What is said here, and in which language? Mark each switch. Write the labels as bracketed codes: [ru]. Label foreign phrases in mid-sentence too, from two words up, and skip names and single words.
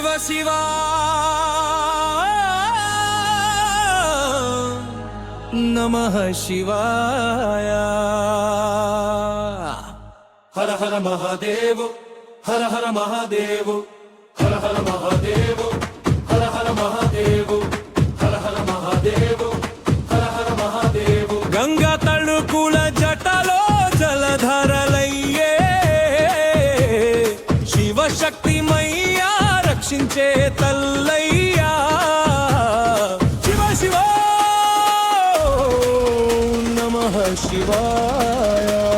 [kn] ಶಿವ ನಮಃ ಶಿವಾಯ. ಹರ ಹರ ಮಹಾದೇವ ಹರ ಹರ ಮಹಾದೇವ ಹರ ಹರ ಮಹಾದೇವ ಹರ ಹರ ಮಹಾದೇವ ಹರ ಹರ ಮಹಾದೇವ ಹರ హర మహాదేవు. [te] గంగా తళుకుల జటలో జలధరలయ్యే శివశక్తిమయ్యా రక్షించే తల్లయ్యా. శివ శివ నమః శివాయ.